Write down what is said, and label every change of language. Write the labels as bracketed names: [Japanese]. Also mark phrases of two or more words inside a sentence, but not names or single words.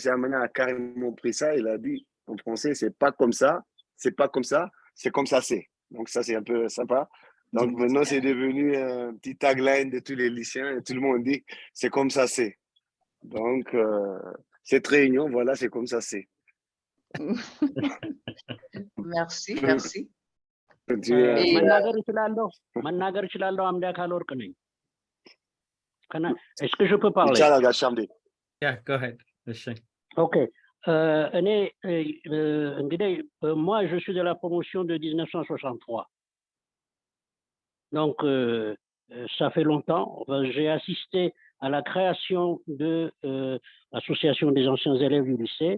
[French] Amen a carrément pris ça, il a dit en français, c'est pas comme ça, c'est pas comme ça, c'est comme ça c'est. Donc, ça, c'est un peu sympa. Donc, maintenant, c'est devenu un petit tagline de tous les lycéens et tout le monde dit c'est comme ça c'est. Donc, cette réunion, voilà, c'est comme ça c'est. Merci, merci. [Amharic] መናገር እችላለሁ አምዳ ካልወርቅ ነኝ [French] est-ce que je peux parler? [Arabic] إن شاء الله, Gachamdi. [English] Yeah, go ahead. OK. [French] Moi, je suis de la promotion de 1963. Donc, ça fait longtemps. J'ai assisté à la création de l'association des anciens élèves du lycée.